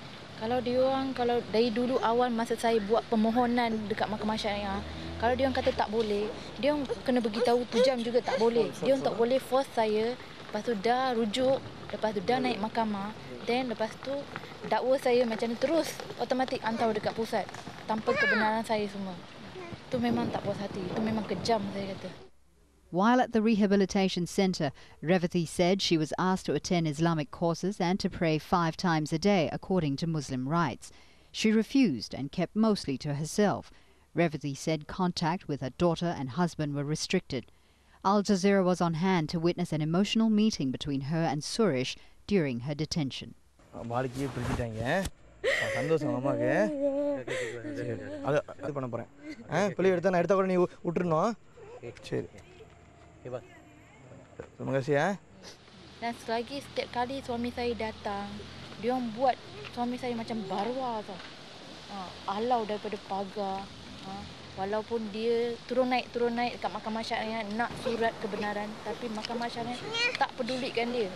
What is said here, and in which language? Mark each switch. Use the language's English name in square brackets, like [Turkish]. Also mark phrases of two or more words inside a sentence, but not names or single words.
[Malay] Kalau dari dulu awal masa saya buat permohonan dekat mahkamah syariah, kalau dia orang kata tak boleh, dia orang kena beritahu 2 jam juga tak boleh. Dia orang tak boleh force saya, lepas tu dah rujuk, lepas tu dah naik mahkamah, then lepas tu dakwa saya macam ni terus automatik hantar dekat pusat tanpa kebenaran saya semua. Itu memang tak puas hati, itu memang kejam saya kata. [English] While at the rehabilitation center, Revathi said she was asked to attend Islamic courses and to pray 5 times a day according to Muslim rites. She refused and kept mostly to herself. Revathi said contact with her daughter and husband were restricted. Al Jazeera was on hand to witness an emotional meeting between her and Suresh during her detention. [Tamil] அது பண்ண போகிறேன். பிள்ளை எடுத்தா நான் எடுத்த கூட நீ விட்டுருணும். சரி. [Malay] Terima kasih ya. Dan selagi setiap kali suami saya datang, dia orang buat suami saya macam barwa tau. Alau daripada pagar. Walaupun dia turun naik dekat mahkamah syariah nak surat kebenaran, tapi mahkamah syariah tak pedulikan dia.